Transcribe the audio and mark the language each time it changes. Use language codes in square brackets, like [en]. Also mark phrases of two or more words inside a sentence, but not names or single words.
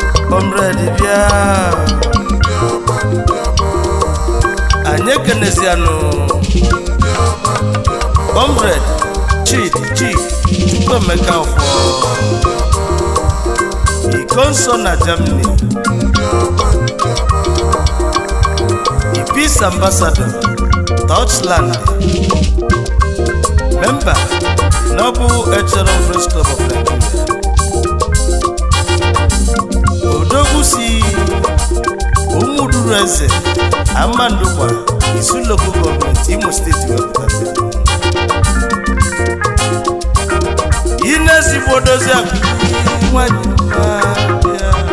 [ig] Comrade bịa. Anyị ekenezianụ. Comrade Chidi Chi Chukwu Emeka Ọfọ. Iko nsọ na Germany. [en] The Peace Ambassador, Deutschland. Member, Noble Echelon Friends Club of Nigeria. [ig] Odogwu si Ụmụduru Eze, Amandukwa, Isu Local Government, Imo State, wepụtasị. Ị na-ezigbo dozi akụ, nwa ji mma bịa.